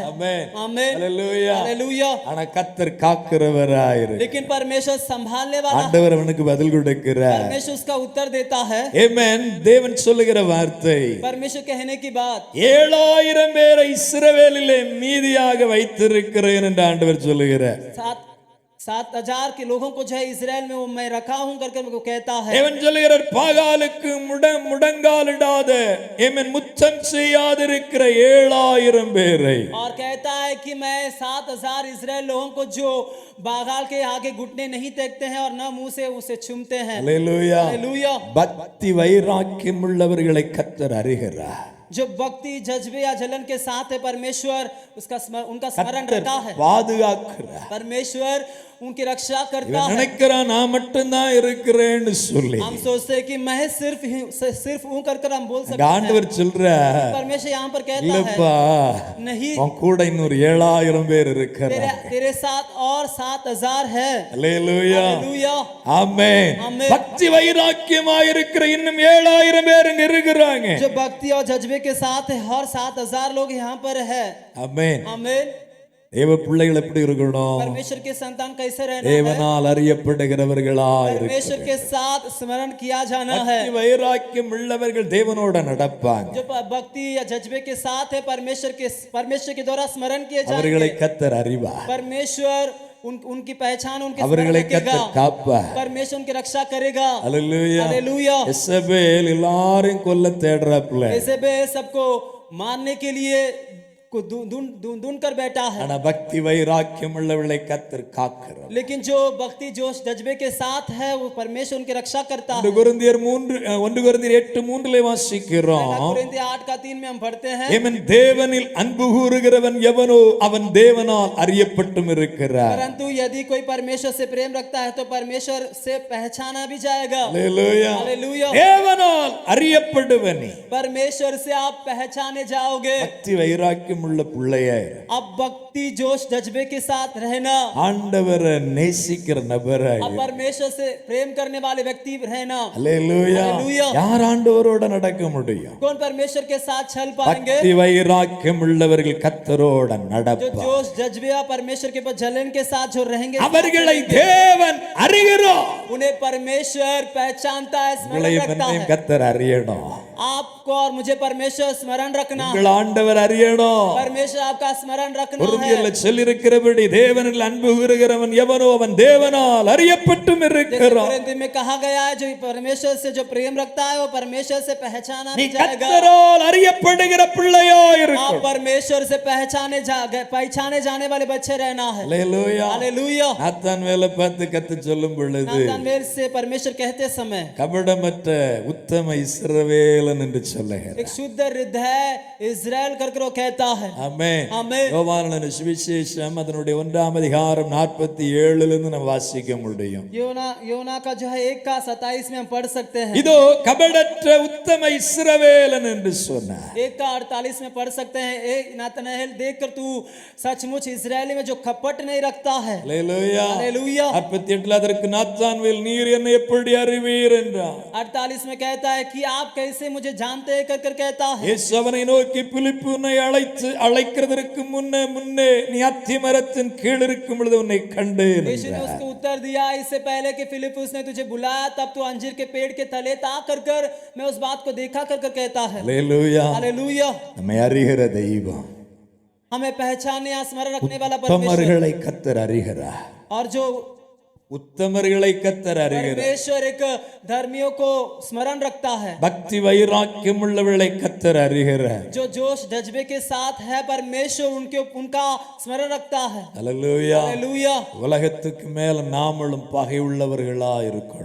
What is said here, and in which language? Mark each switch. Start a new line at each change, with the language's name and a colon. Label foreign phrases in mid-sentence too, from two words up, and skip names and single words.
Tamil: ஆமென்.
Hindi: आमीन
Tamil: ஹalleluya.
Hindi: हालेलुया।
Tamil: ஆனா கர்த்தர் காக்கிறவராயிரு.
Hindi: लेकिन परमेश्वर संभालने वाला,
Tamil: ஆண்டவர் அவனுக்கு பதில் கொடுக்கிறார்.
Hindi: परमेश्वर उसका उत्तर देता है।
Tamil: ஆமென். தேவன் சொல்லுகிற வார்த்தை,
Hindi: परमेश्वर कहने की बात,
Tamil: 7000 பேரை இஸ்ரவேலிலே மீதியாக வைத்திருக்கிறேன் என்று ஆண்டவர் சொல்லுகிறார்.
Hindi: 7,000 के लोगों को जो है इजराइल में वो मैं रखा हूं करके उनको कहता है।
Tamil: தேவன் சொல்லுகிறார், பாகாலுக்கு முடங்காலிடாத ஆமென் முத்தம் செய்யாதிருக்கிற 7000 பேரை,
Hindi: और कहता है कि मैं 7,000 इजराइल लोगों को जो बागाल के आगे घुटने नहीं टेकते हैं और न मुंह से उसे चूमते हैं।
Tamil: ஹalleluya.
Hindi: हालेलुया।
Tamil: பக்தி வைராக்கியம் உள்ளவர்களை கர்த்தர் அறிகிறார்.
Hindi: जो भक्ति जज्बे या जलन के साथ है परमेश्वर उनका स्मरण रखता है।
Tamil: பாதுகாக்கிறார்.
Hindi: परमेश्वर उनकी रक्षा करता
Tamil: இவன்
Hindi: है।
Tamil: நினைக்கிறான் நான் மட்டும்தான் இருக்கிறேன்னு சொல்லி.
Hindi: हम सोचते हैं कि मैं सिर्फ ऊं कर हम बोल सकते
Tamil: ஆண்டவர்
Hindi: हैं।
Tamil: சொல்றார்,
Hindi: परमेश्वर यहाँ पर कहता
Tamil: இல்லப்பா,
Hindi: है नहीं,
Tamil: உன் கூட இன்னொரு 7000 பேர் இருக்கிறாங்க.
Hindi: तेरे साथ और 7,000 है।
Tamil: ஹalleluya.
Hindi: हालेलुया।
Tamil: ஆமென். ஆமென். பக்தி வைராக்கியமாய் இருக்கிற இன்னும் 7000 பேர் இங்க இருக்கிறாங்க.
Hindi: जो भक्ति और जज्बे के साथ है, हर 7,000 लोग यहाँ पर है।
Tamil: ஆமென்.
Hindi: आमीन।
Tamil: தேவ பிள்ளைகள் எப்படி இருக்கணும்?
Hindi: परमेश्वर के संतान कैसे रहना है?
Tamil: தேவனால் அறியப்படுகிறவர்களாய் இருக்கணும்.
Hindi: परमेश्वर के साथ स्मरण किया जाना है।
Tamil: பக்தி வைராக்கியம் உள்ளவர்கள் தேவனோட நடப்பாங்க.
Hindi: जो भक्ति या जज्बे के साथ है परमेश्वर के द्वारा स्मरण किए
Tamil: அவர்களை
Hindi: जाएंगे।
Tamil: கர்த்தர் அறிவார்.
Hindi: परमेश्वर उनकी पहचान उनके
Tamil: அவர்களை
Hindi: स्मरण रखेगा।
Tamil: கர்த்தர் காப்பார்.
Hindi: परमेश्वर उनकी रक्षा करेगा।
Tamil: ஹalleluya.
Hindi: हालेलुया।
Tamil: எசபேல் எல்லாரையும் கொல்ல தேடுறாப்ல.
Hindi: ऐसे बे सबको मारने के लिए ढूंढ कर बैठा है।
Tamil: ஆனா பக்தி வைராக்கியம் உள்ளவர்களை கர்த்தர் காக்கிறார்.
Hindi: लेकिन जो भक्ति जोश जज्बे के साथ है वो परमेश्वर उनकी रक्षा करता है।
Tamil: 1 கொரிந்தியர் 8:3 வாசிக்கிறோம்.
Hindi: 8:3 में हम पढ़ते हैं।
Tamil: ஆமென். தேவனில் அன்பு கூறுகிறவன் எவனோ அவன் தேவனால் அறியப்பட்டும் இருக்கிறார்.
Hindi: परंतु यदि कोई परमेश्वर से प्रेम रखता है तो परमेश्वर से पहचाना भी जाएगा।
Tamil: ஹalleluya.
Hindi: हालेलुया।
Tamil: தேவனால் அறியப்படுவனே
Hindi: परमेश्वर से आप पहचाने जाओगे।
Tamil: பக்தி வைராக்கியம் உள்ள பிள்ளையாயிரு.
Hindi: अब भक्ति जोश जज्बे के साथ रहना,
Tamil: ஆண்டவரை நேசிக்கிற நபராய்.
Hindi: अब परमेश्वर से प्रेम करने वाले व्यक्ति रहना।
Tamil: ஹalleluya.
Hindi: हालेलुया।
Tamil: யார் ஆண்டவரோட நடக்க முடியும்?
Hindi: कौन परमेश्वर के साथ चल पाएंगे?
Tamil: பக்தி வைராக்கியம் உள்ளவர்கள் கர்த்தரோட
Hindi: जो
Tamil: நடப்பார்.
Hindi: जोश जज्बे या परमेश्वर के जलन के साथ जो रहेंगे,
Tamil: அவர்களை தேவன் அறிகிறார்.
Hindi: उन्हें परमेश्वर पहचानता है, स्मरण रखता है।
Tamil: கர்த்தர் அறியணும்.
Hindi: आपको और मुझे परमेश्वर स्मरण रखना,
Tamil: உங்கள் ஆண்டவர் அறியணும்.
Hindi: परमेश्वर आपका स्मरण रखना
Tamil: பொருந்தியல்ல
Hindi: है।
Tamil: சொல்லியிருக்கிறபடி தேவனில் அன்பு கூறுகிறவன் எவனோ அவன் தேவனால் அறியப்பட்டும் இருக்கிறான்.
Hindi: कोरिन्थ में कहा गया है जो परमेश्वर से जो प्रेम रखता है वो परमेश्वर से पहचाना
Tamil: நீ
Hindi: भी जाएगा।
Tamil: கர்த்தரால் அறியப்படுகிற பிள்ளையாய்
Hindi: आप
Tamil: இருக்கணும்.
Hindi: परमेश्वर से पहचाने जाने वाले बच्चे रहना है।
Tamil: ஹalleluya.
Hindi: हालेलुया।
Tamil: நாத்தான் வேலை பார்த்து கத்து சொல்லும் பொழுது
Hindi: नातानवेल से परमेश्वर कहते समय
Tamil: கபடமற்ற உத்தம இஸ்ரவேலன் என்று சொல்லுகிறார்.
Hindi: एक शुद्ध हृदय इजराइल करके वो कहता है।
Tamil: ஆமென்.
Hindi: आमीन।
Tamil: யோவானன சுவிசேஷம் அதனுடைய 1ஆம் அதிகாரம் 47 இருந்து நம்ம வாசிக்க முடியும்.
Hindi: योना का जो है 1:27 में हम पढ़ सकते हैं।
Tamil: இதோ கபடற்ற உத்தம இஸ்ரவேலன் என்று சொன்னார்.
Hindi: 1:48 में पढ़ सकते हैं। नातनएल देखकर तू सचमुच इजरायली में जो कपट नहीं रखता है।
Tamil: ஹalleluya.
Hindi: हालेलुया।
Tamil: 48 அதற்கு நாத்தான்வேல் நீர் என்னை எப்படி அறிவீர் என்றார்.
Hindi: 48 में कहता है कि आप कैसे मुझे जानते हैं कर कहता है।
Tamil: இயேசு அவனை நோக்கி பிலிப்பு உன்னை அழைக்கிறதற்கு முன்னே நீ அத்தி மரத்தின் கீழ் இருக்கும் பொழுது உன்னை கண்டேன்
Hindi: यीशु ने उसको उत्तर दिया, इससे पहले कि फिलिप्पुस ने तुझे बुलाया तब तू अंजीर के पेड़ के तले था कर मैं उस बात को देखा कर कहता है।
Tamil: ஹalleluya.
Hindi: हालेलुया।
Tamil: நம்மை அறிகிற தெய்வம்.
Hindi: हमें पहचानने या स्मरण रखने वाला परमेश्वर,
Tamil: உத்தமர்களை கர்த்தர் அறிகிறார்.
Hindi: और जो
Tamil: உத்தமர்களை கர்த்தர் அறிகிறார்.
Hindi: परमेश्वर एक धर्मियों को स्मरण रखता है।
Tamil: பக்தி வைராக்கியம் உள்ளவர்களை கர்த்தர் அறிகிறார்.
Hindi: जो जोश जज्बे के साथ है परमेश्वर उनका स्मरण रखता है।
Tamil: ஹalleluya.
Hindi: हालेलुया।
Tamil: உலகத்துக்கு மேல நாமளும் பகை உள்ளவர்களா இருக்கணும்.